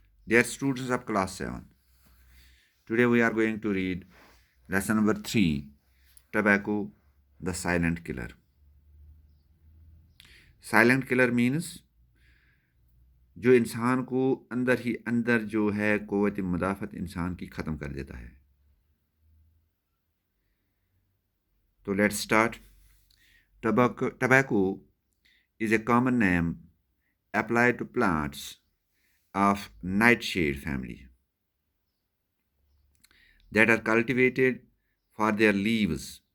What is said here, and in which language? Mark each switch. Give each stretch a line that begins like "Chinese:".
English: Dear students of class 7, today we are going to read lesson number 3, Tobacco, the silent killer. Silent killer means
Urdu: جو انسان کو اندر ہی اندر جو ہے قوت مدافعت انسان کی ختم کر دیتا ہے.
English: تو let's start. Tobacco is a common name applied to plants of nightshade family that are cultivated for their leaves.